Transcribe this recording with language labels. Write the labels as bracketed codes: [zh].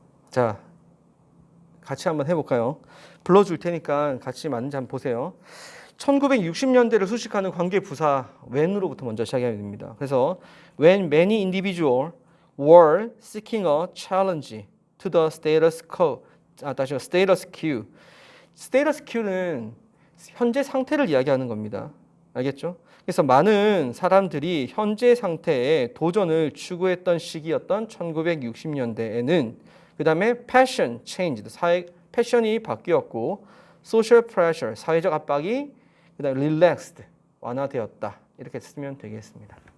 [ko] 자, 같이 한번 해볼까요? 불러줄 테니까 같이 맞는지 한번 보세요. 1960년대를 수식하는 관계 부사 when으로부터 먼저 시작해야 됩니다. [en] 그래서 when many individuals were seeking a challenge to the status quo. 다시 status quo. [ko] status quo는 현재 상태를 이야기하는 겁니다. 알겠죠? 그래서 많은 사람들이 현재 상태에 도전을 추구했던 시기였던 1960년대에는 그 다음에 [en] passion changed. [ko] 패션이 바뀌었고 [en] social pressure, [ko] 사회적 압박이 그다음에 [en] relaxed, [ko] 완화되었다. 이렇게 쓰면 되겠습니다.